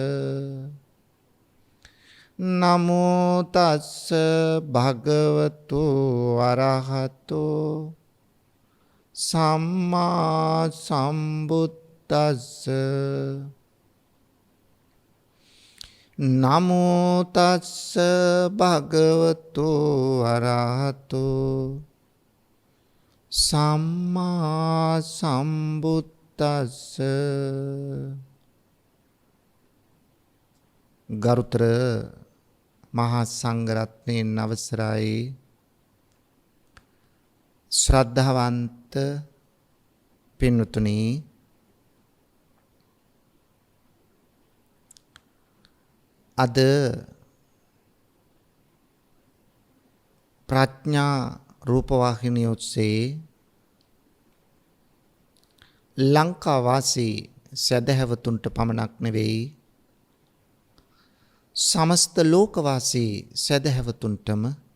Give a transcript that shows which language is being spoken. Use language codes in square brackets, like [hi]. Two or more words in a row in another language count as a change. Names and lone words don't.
[pi] නමෝ තස්ස භගවතෝ අරහතෝ සම්මා සම්බුද්දස්ස නමෝ තස්ස භගවතු අරහතු සම්මා සම්බුද්දස්ස [si] ගරුතර මහා සංඝරත්නයන් අවසරයි ශ්‍රද්ධාවන්ත පින්වතුනි අද ප්‍රඥා රූපවාහිනිය ඔස්සේ ලංකා වාසී සදහැවතුන්ට පමණක් නෙවෙයි සමස්ත ලෝකවාසී සදහැවතුන්ටම